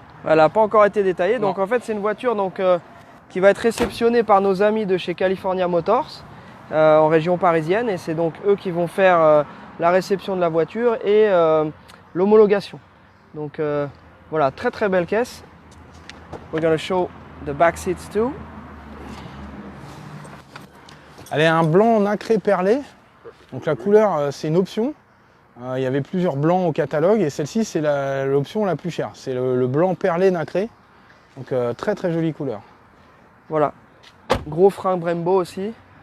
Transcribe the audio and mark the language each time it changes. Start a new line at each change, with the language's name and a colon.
French: Elle n'a pas encore été détaillée, donc en fait c'est une voiture qui va être réceptionnée par nos amis de chez California Motors en région parisienne, et c'est donc eux qui vont faire la réception de la voiture et l'homologation. Donc voilà, très très belle caisse.
English: We're going to show the back seats too.
French: Elle est un blanc nacré perlé, donc la couleur c'est une option. Il y avait plusieurs blancs au catalogue et celle-ci c'est l'option la plus chère. C'est le blanc perlé nacré, donc très très jolie couleur. Voilà, gros frein Brembo aussi.